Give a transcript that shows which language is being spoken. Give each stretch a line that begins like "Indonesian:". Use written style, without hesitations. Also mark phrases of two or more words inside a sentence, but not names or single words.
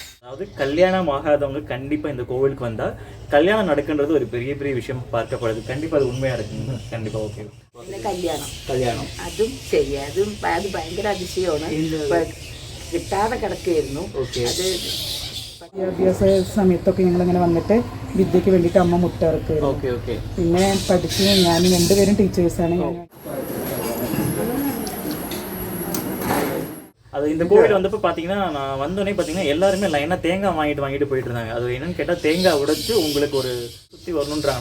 Tamil: அதாவது கல்யாணம் ஆகாதவங்க கண்டிப்பாக இந்த கோவிலுக்கு வந்தால் கல்யாணம் நடக்குன்றது ஒரு பெரிய பெரிய விஷயம் பார்க்கப்படுது. கண்டிப்பாக அது உண்மையாக இருக்குங்க. கண்டிப்பாக ஓகே.
Malayalam: കല്യാണം അതും ശരി, അത് ഭയങ്കര അതിശയമാണ്. കിട്ടാതെ കിടക്കുകയായിരുന്നു. അത് വിദ്യാഭ്യാസ സമയത്തൊക്കെ ഞങ്ങളിങ്ങനെ വന്നിട്ട് വിദ്യക്ക് വേണ്ടിയിട്ട് അമ്മ മുട്ട ഇറക്കുമായിരുന്നു. പിന്നെ പഠിച്ച് ഞാൻ രണ്ടുപേരും ടീച്ചേഴ്സാണ്.
Tamil: அது இந்த கோவில் வந்தப்போ பார்த்தீங்கன்னா நான் வந்தோடனே பார்த்தீங்கன்னா எல்லாருமே லைனாக தேங்காய் வாங்கிட்டு போயிட்டு இருந்தாங்க. அது என்னன்னு கேட்டால் தேங்காய் உடைச்சு உங்களுக்கு ஒரு சுற்றி வரணுன்றாங்கன்னா